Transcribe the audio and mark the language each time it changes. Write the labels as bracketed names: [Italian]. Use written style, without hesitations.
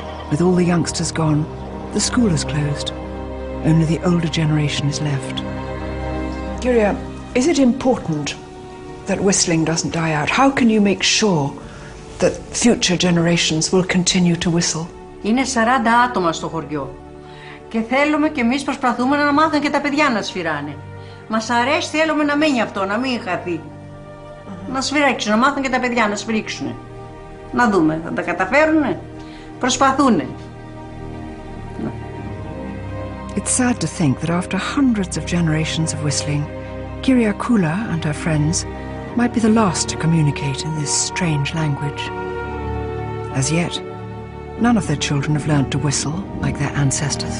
[English] With all the youngsters gone, the school is closed. Only the older generation is left. Kyria, is it important that whistling doesn't die out? How can you make sure that future generations will continue to whistle? [Greek] Είναι 40 άτομα στο χωριό και θέλουμε και εμείς προσπαθούμε να μάθουν και τα παιδιά να σφυράνε. Μας αρέσει, θέλουμε να μείνει αυτό, να μην χαθεί. Να σφυρίξουν, να μάθουν και τα παιδιά να σφυρίξουν. Να δούμε, θα τα καταφέρουνε. Προσπαθούνε. [English] It's sad to think that after hundreds of generations of whistling, Kyriakula and her friends might be the last to communicate in this strange language. As yet, none of their children have learnt to whistle like their ancestors.